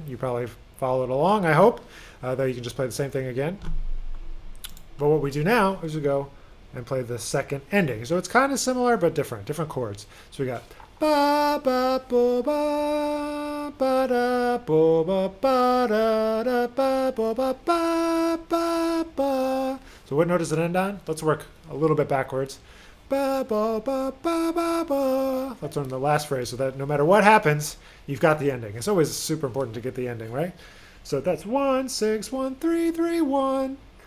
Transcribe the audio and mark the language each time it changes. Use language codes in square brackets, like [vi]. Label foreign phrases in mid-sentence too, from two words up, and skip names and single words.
[en] You probably followed along, I hope, though you can just play the same thing again. But what we do now is we go and play the second ending. So it's kind of similar but different chords. So we got ba ba bo ba ba da bo ba ba da da ba bo ba ba ba ba. So what note does it end on? Let's work a little bit backwards. Ba ba ba ba ba ba. That's on the last phrase, so that no matter what happens, you've got the ending. It's always super important to get the ending, right? So that's 1 6 1 3 3 1.